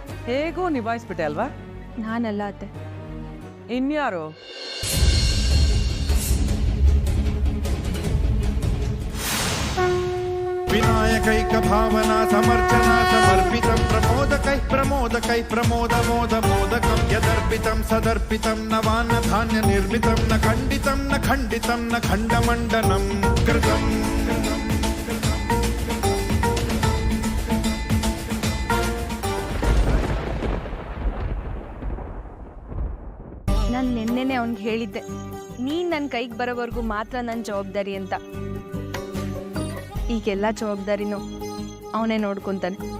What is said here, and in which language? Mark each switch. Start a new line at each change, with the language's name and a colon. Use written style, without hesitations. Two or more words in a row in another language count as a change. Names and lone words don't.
Kannada: ಹೇಗೋ ನಿಭಾಯಿಸ್ಬಿಟ್ಟೆ ಅಲ್ವಾ? ನಾನಲ್ಲ ಅತ್ತೆ. ಇನ್ಯಾರು?
Sanskrit: विनायकैक भावना समर्चना समर्पितं प्रमोदकैः प्रमोदमोदमोदकं यदर्पितं सदर्पितं नवान्न धान्य निर्मितं न खण्डितं न खण्डमण्डनं कृतम्
Kannada: ನಾನು ನಿನ್ನೆನೆ ಅವ್ನಿಗೆ ಹೇಳಿದ್ದೆ, ನೀನ್ ನನ್ನ ಕೈಗೆ ಬರೋವರೆಗೂ ಮಾತ್ರ ನನ್ನ ಜವಾಬ್ದಾರಿ ಅಂತ. ಈಗೆಲ್ಲ ಜವಾಬ್ದಾರಿನೂ ಅವನೇ ನೋಡ್ಕೊಂತಾನೆ.